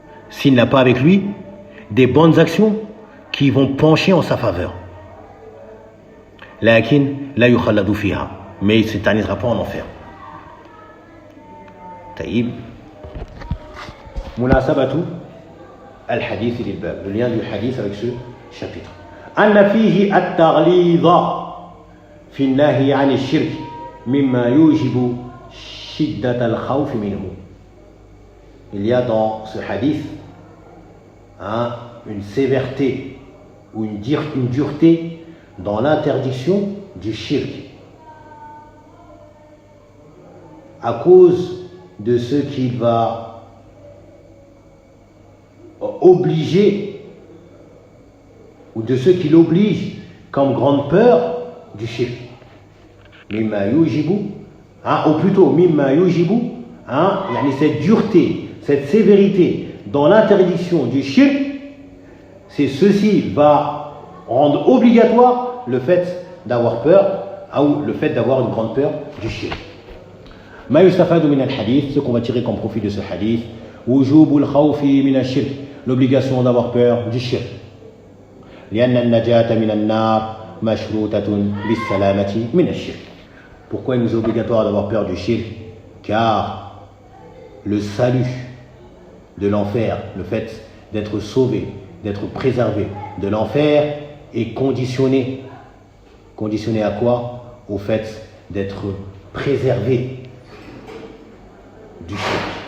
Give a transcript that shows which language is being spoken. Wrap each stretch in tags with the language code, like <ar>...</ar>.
<fr>S'il n'a pas avec lui des bonnes actions qui vont pencher en sa faveur. Mais il ne s'éternisera pas en enfer.</fr> <ar>Taïb. Munasabatu al-hadith lil-bab.</ar> <fr>Le lien du hadith avec ce chapitre.</fr> <ar>أن فيه التغليظ في النهي عن الشرك مما يوجب شدة الخوف منه.</ar> <fr>Il y a dans ce hadith une sévérité ou une dureté dans l'interdiction du shirk à cause de ce qu'il va obliger ou de ceux qui l'obligent comme grande peur du shirk.</fr> <ar>Mimma yujibu,</ar> <fr>ou plutôt</fr> <ar>mimma yujibu,</ar> <fr>cette dureté, cette sévérité dans l'interdiction du shirk, c'est ceci va rendre obligatoire le fait d'avoir peur ou le fait d'avoir une grande peur du shirk.</fr> <ar>Ma yustafadu min al-hadith,</ar> <fr>ce qu'on va tirer comme profit de ce hadith,</fr> <ar>wujubul khawfi min al-shirk,</ar> <fr>l'obligation d'avoir peur du shirk.</fr> <ar>لأن النجاة من النار مشروطة بالسلامة من الشرك.</ar> <fr>Pourquoi il nous est obligatoire d'avoir peur du shirk? Car le salut de l'enfer, le fait d'être sauvé, d'être préservé de l'enfer est conditionné. Conditionné à quoi? Au fait d'être préservé du shirk.</fr>